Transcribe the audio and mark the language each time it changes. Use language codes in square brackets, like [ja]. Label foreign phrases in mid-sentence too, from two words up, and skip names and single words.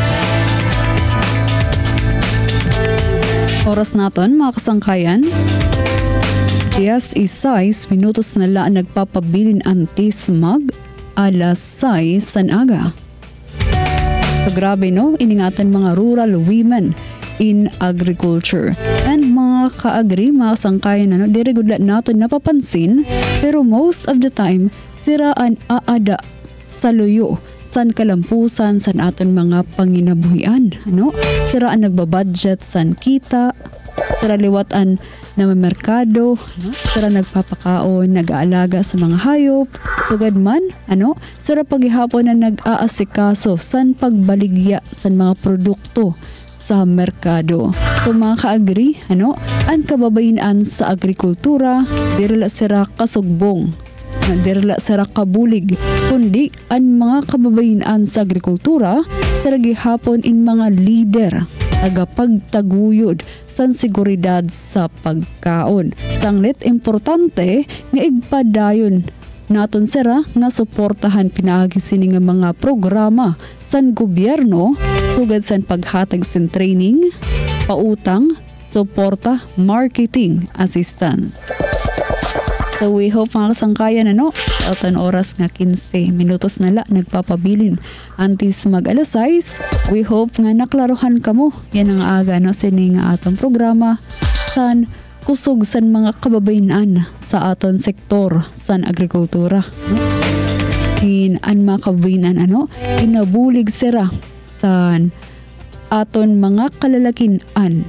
[war] Oras naton mga kasangkayan. 10:06 minutos na lang nagpapabilin antis mag alas 6 san aga. So grabe no, iningatan mga [en] rural women in agriculture. [war] And mga ka-agri, mga kasangkayan na di regular [tl] natin napapansin [war] pero [en] most of the time [war] siraan aada sa luyo san kalampusan san aton mga panginabuhian. Sira ang nagbabudget san kita, sira liwatan na may merkado, sira nagpapakaon, nag-aalaga sa mga hayop, sugad man, sira paghihapon na nag-aasikaso san pagbaligya san mga produkto sa merkado. So mga ka-agri, ang kababayinan sa agrikultura, dirila sira kasugbong, dirila sira kabulig, kundi ang mga kababayinan sa agrikultura, sira gihapon in mga leader, tagapagtaguyod san seguridad sa pagkaon. Sanglit importante nga igpadayon naton sira nga suportahan pinaagi sini nga mga programa san gobyerno sugad san paghatag sin training, pautang, suporta, [en] marketing assistance. So we hope [war] mga kasangkayan Autan oras nga 15 minutos na la nagpapabilin antis mag-alas 6. [en] We hope [war] nga naklaruhan kamo. Yan ang aga sini nga atong programa san kusog san mga kababayinan sa aton sektor san agrikultura. An mga kababayinan inabulig sira san aton mga kalalakinan.